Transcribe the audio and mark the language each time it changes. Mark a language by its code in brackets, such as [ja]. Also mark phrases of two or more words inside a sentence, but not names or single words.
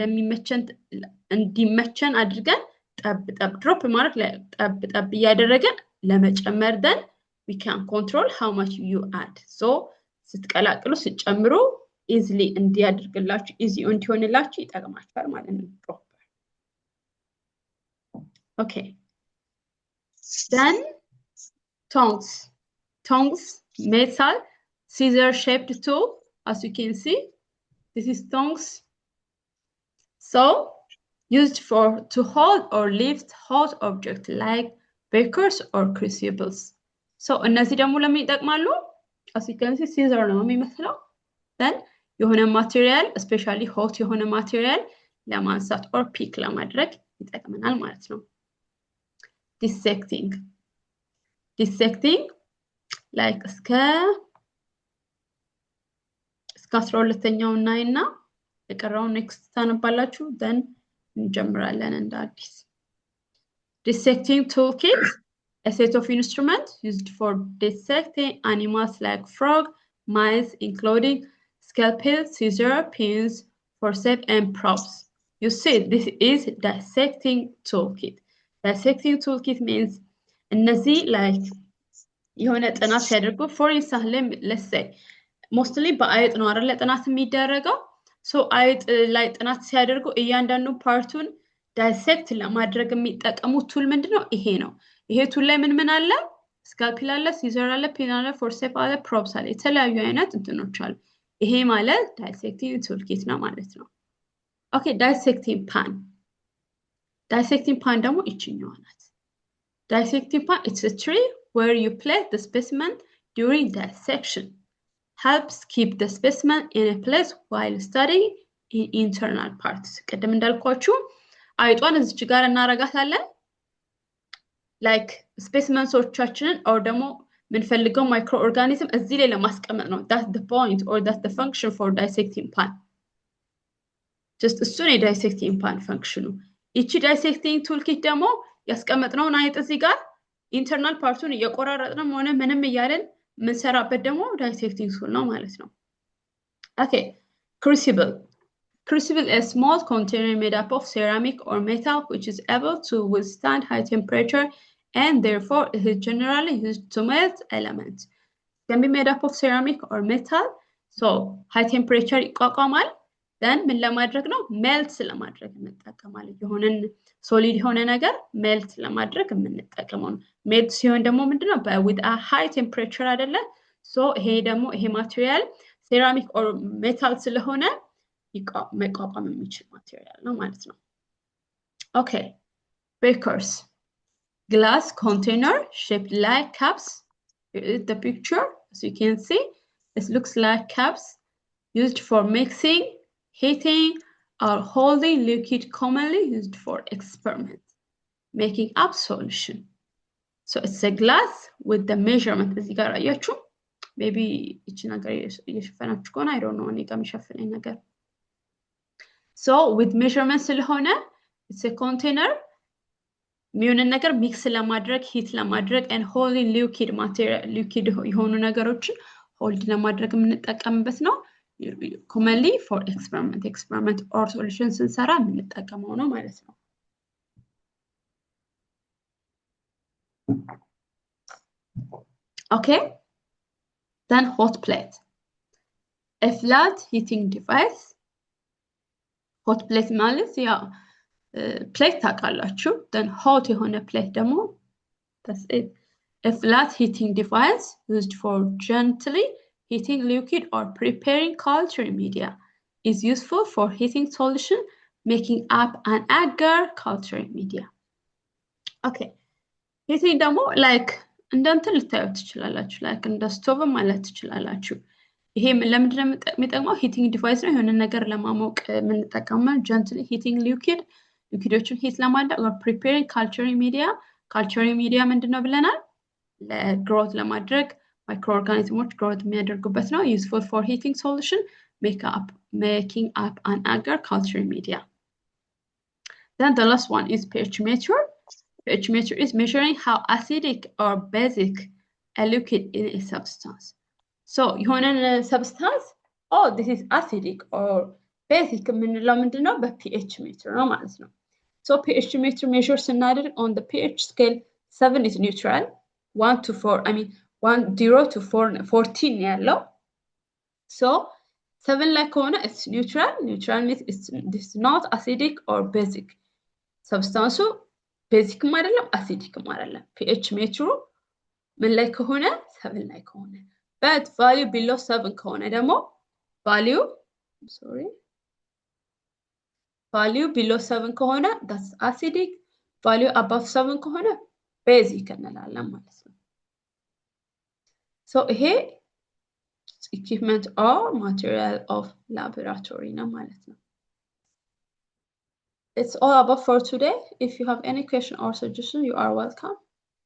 [am] እንዲመቸን አድርገን ጠብ ድሮፕ ማድረግ ጠብ እያደረገን ለመጨመር [en] then we can control how much you add [am] so ስትቀላቅሉ ስትጨምሩ [en] easily [am] እንዲያደርግላችሁ easy እንዲሆንላችሁ ይጠቅማችኋል ማለት ነው ድሮፐር [en] okay then tongs metal scissor shaped tool as you can see this is tongs so used to hold or lift hot objects like bakers or crucibles so [am] እነዚህ ደግሞ ለምን ይጠቅማሉ [en] as you can see scissor [am] ነው የሚመስለው [en] then [am] የሆነ ማቴሪያል [en] especially hot [am] የሆነ ማቴሪያል ለማንሳት [en] or pick [am] ለማድረግ ይጠቅመናል ማለት ነው [en] dissecting like እስከ [am] 12ኛው እናይና የቀረው [en] next [am] ታነባላችሁ [en] then [am] እንጀምራለን እንደ አዲስ [en] dissecting toolkit a set of instruments used for dissecting animals like frog mice including scalpel scissors pins forceps and props you see this is dissecting toolkit means [am] እነዚህ like የሆነ ጥናት ሲያደርጉ [en] for instance let's say mostly [am] በአይጥ ነው አይደል ጥናት የሚደረገው so አይጥ ላይ ጥናት ሲያደርጉ እያንዳንዱ ፓርቱን ዳይሴክት ለማድረግ የሚጠቀሙት ቱል ምንድነው ይሄ ቱል ላይ ምን አለ ስካልፔል አለ ሲዘር አለ ፔን አለ ፎርሴፕ አለ ፕሮብስ አለ የተለያዩ አይነት እንትኖች አሉ ይሄ ማለት [en] dissecting tool kit [am] ነው ማለት ነው ኦኬ ዳይሴክቲንግ ፓን ደግሞ ይችኛዋ ናት [en] dissecting pan it's a tree where you place the specimen during dissection helps keep the specimen in a place while studying in internal parts [am] ቀደም እንዳልኳችሁ አይጧን እዚህ ጋር እናረጋታለን [en] like specimensዎቻችንን [am] or ደግሞ ምንፈልገው [en] microorganism [am] እዚህ ላይ ለማስቀመጥ ነው [en] that's the point or that's the function for dissecting pan just [am] እሱን የdissecting pan function እቺ [en] dissecting toolkit [am] ደግሞ ያስቀመጥነውን አይጥ እዚህ ጋር internal parቱን እየቆራረጥን ሆነ ምንም እያለን ምንሰራበት ደግሞ [en] dissecting tool [am] ነው ማለት ነው [en] okay crucible is a small container made up of ceramic or metal which is able to withstand high temperature and therefore it is generally used to melt elements. It can be made up of ceramic or metal. So high temperature [am] ይቋቋማል then ምን ለማድረግ ነው melt ለማድረግ እንጠቀማለን የሆነን solid የሆነ ነገር melt ለማድረግ የምንጠቀመው ነው melt ሲሆን ደግሞ ምንድነው [en] with a high temperature [am] አይደለ so ይሄ ደግሞ ይሄ ማቴሪያል [en] ceramic or metal [am] ስለሆነ መቋቋም የሚችል ማቴሪያል ነው ማለት [en] ነው okay breakers glass container shaped like cups the picture as you can see it looks like cups used for mixing heating or holding liquid commonly used for experiment making up solution so it's a glass with the measurement [am] እዚህ ጋር አያችሁ [en] maybe [am] እቺ ነገር እየሸፈናችሁ ከሆነ [en] I don't know [am] እኔ ጋር የሚሸፍነኝ ነገር [en] so with measurement [am] ስለሆነ [en] it's a container [am] ሚሆንን ነገር ሚክስ ለማድረግ ሂት ለማድረግ [en] and holding liquid material liquid [am] የሆኑ ነገሮችን ሆልድ ለማድረግ የምንጠቀምበት ነው [en] commonly for experiment or solution [am] ስንሰራ የምንጠቀመው ነው ማለት ነው [en] okay then hot plate a flat heating device hot plate [am] ማለት ያ [en] plate [am] ታውቃላችሁ [en] then hot የሆነ plate ደግሞ that's it a flat heating device used for gently heating liquid or preparing culture media is useful for heating solution making up an agar culture media okay heating ደግሞ [am] like እንደንትን ልታዩት ትችላላችሁ [en] like [am] እንደ ስቶቭ ማለት ትችላላችሁ ይሄ ለምንድነው የሚጠቅመው [en] heating device [am] ነው የሆነ ነገር ለማሞቅ የምንጠቀመው [en] gently heating liquidoችን [am] heat ለማድረግ [en] or preparing culture media [am] ምንድነው ብለናል ለግሮት ለማድረግ [en] microorganisms growth [am] የሚያደርጉበት ነው [en] useful for heating solution making up an agar culture media then the last one is pH meter pH meter is measuring how acidic or basic a liquid in a substance [am] so የሆነ [en] substance oh this is acidic or basic [am] ምንለው ምንድነው በpH meter ነው ማለት ነው [en] so pH meter measure ስናደርግ on the pH scale 7 is neutral 1 to 4 I mean 0 to 14 [am] ያለው [en] so 7 ላይ ከሆነ it's neutral means it's not acidic or basic substance [am] basic አይደለም acidic አይደለም [en] pH meter [am] ምን ላይ ከሆነ 7 ላይ ከሆነ [en] but value below 7 [am] ከሆነ ደግሞ [en] value below 7 ከሆነ that's acidic value above 7 ከሆነ basic [am] እንላለን ማለት ነው [en] so here equipment or material of laboratory [am] ነው ማለት ነው [en] it's all about for today if you have any question or suggestion you are welcome